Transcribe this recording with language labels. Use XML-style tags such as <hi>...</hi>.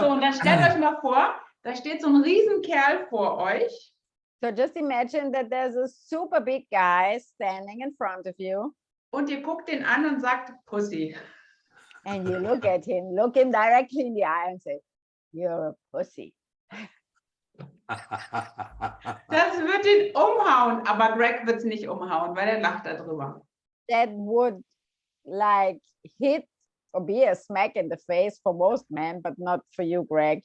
<de>So, und dann stellt euch mal vor, da steht so ein Riesenkerl vor euch.</de> <en>So just imagine that there's a super big guy standing in front of you.</en> <de>Und ihr guckt den an und sagt Pussy.</de> <en>And you look at him, look him directly in the eye and say, you're a pussy.</en> <de>Das wird ihn umhauen, aber Greg wird es nicht umhauen, weil er lacht darüber.</de> <en>That would like hit or be a smack in the face for most men, but not for you, Greg.</en>